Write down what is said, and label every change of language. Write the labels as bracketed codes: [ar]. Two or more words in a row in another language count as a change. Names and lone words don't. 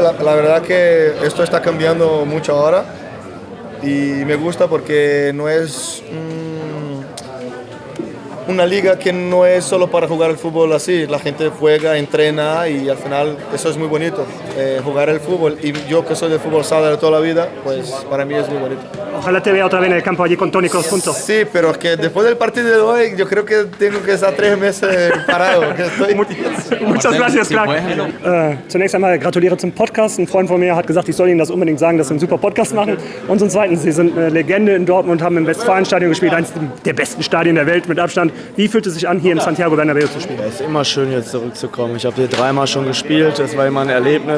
[es] La verdad que esto está cambiando mucho ahora y me gusta porque no es una liga que no es solo para jugar el fútbol así, la gente juega, entrena y al final eso es muy bonito, jugar el fútbol. Y yo que soy de fútbol sala de toda la vida, pues para mí es muy bonito. Ojalá te vea otra vez en el campo allí con Toni Kroos juntos. Sí, pero es que después del partido de hoy yo creo que tengo que estar 3 meses parado. Que estoy... Muchas gracias, Clark. [de] Zunächst einmal gratuliere zum Podcast. Ein Freund von mir hat gesagt, ich soll Ihnen das unbedingt sagen, dass Sie einen super Podcast machen. Und zum Zweiten, Sie sind eine Legende in Dortmund, haben im Westfalenstadion gespielt, eines der besten Stadien der Welt mit Abstand. Wie fühlt es sich an, hier im Santiago Bernabéu zu spielen? Ja, es ist immer schön, jetzt zurückzukommen. Ich habe hier 3-mal schon gespielt, das war immer ein Erlebnis.